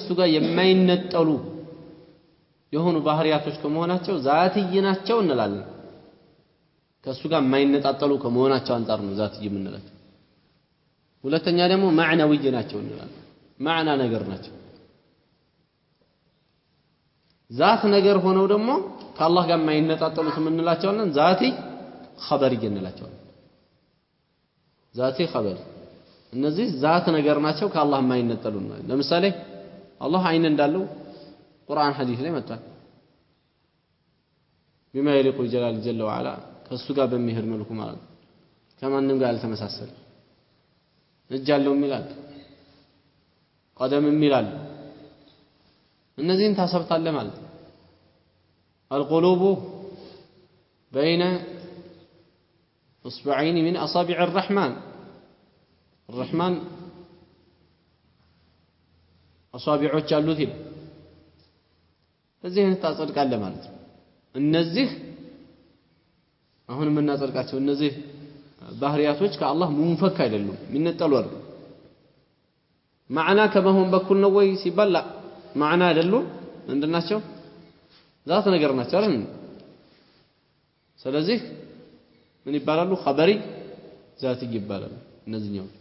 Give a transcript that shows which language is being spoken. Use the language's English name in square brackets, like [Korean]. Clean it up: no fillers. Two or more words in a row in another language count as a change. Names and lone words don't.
[Amharic] ጋር የማይነጠሉ የሆኑ ባህሪያቶች ከመሆናቸው ዛትይ ናቸው እንላለን። ከሱ ጋር የማይነጣጠሉ ከመሆናቸው አንፃር ነው ዛትይ የምንላቸው። ሁለተኛ ደግሞ ማዕነዊ ናቸው እንላለን። ማዕና ነገር ናቸው። ዛት ነገር ሆነው ደግሞ ከአላህ ጋር የማይነጣጠሉት የምንላቸዋለን [Arabic] ذاتي خبري [Amharic] እንላቸዋለን። [Arabic] ذاتي خبري [Amharic] እነዚህ ዛት ነገር ናቸው ከአላህ የማይነጠሉ ነው። ለምሳሌ አላህ አይን እንዳለው ቁርአን ሐዲስ ላይ መጥቷል [Arabic] بما يليق بجلال جل وعلا [Amharic] ከሱ ጋር በሚሄድ መልኩ ማለት ከማንም ጋር አልተመሳሰለ እጅ አለው ይላል ቀደምም ይላል እነዚህን ታሰብታለህ ማለት [Arabic] القلوب بين اصبعين من اصابع الرحمن [Amharic] አሷቢዖች አሉት ይላል እዚህን ታጸድቃለህ ማለት ነው እነዚህ አሁን የምናጸድቃቸው እነዚህ ባህሪያቶች ከአላህ ሙንፈክ አይደሉም የሚነጠሉ አይደሉም ማዕና ከመሆን በኩል ነው ወይ ሲባል ማዕና አይደሉም ምንድናቸው ዛት ነገር ናቸው አይደል ስለዚህ ምን ይባላሉ [Arabic] خبري ذات [Amharic] ይባላሉ እነዚህኛው